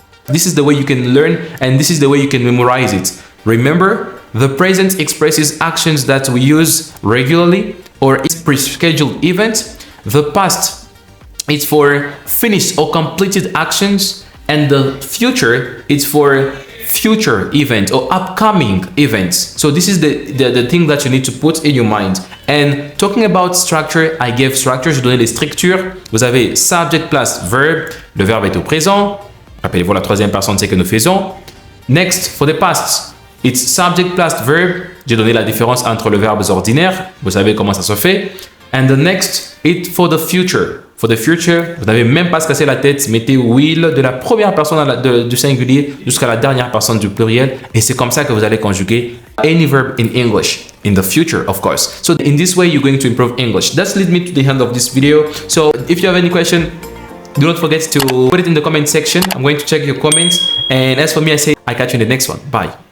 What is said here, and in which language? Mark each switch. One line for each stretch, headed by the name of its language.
English: This is the way you can learn and this is the way you can memorize it. Remember, the present expresses actions that we use regularly or is pre-scheduled event. The past it's for finished or completed actions, and the future it's for future events or upcoming events. So this is the thing that you need to put in your mind. And talking about structure, I gave structure,
French: je donnais les structures. Vous avez
English: subject plus verb,
French: le verbe est au présent. Rappelez-vous, la troisième personne, c'est que nous faisons.
English: Next, for the past, it's subject plus verb.
French: J'ai donné la différence entre le verbe ordinaire. Vous savez comment ça se fait.
English: And the next, it's for the future. For the future,
French: vous n'avez même pas à se casser la tête. Mettez will de la première personne du singulier jusqu'à la dernière personne du pluriel. Et c'est comme ça que vous allez conjuguer
English: any verb in English. In the future, of course. So in this way, you're going to improve English. That's lead me to the end of this video. So if you have any question, do not forget to put it in the comment section. I'm going to check your comments. And as for me, I say, I catch you in the next one. Bye.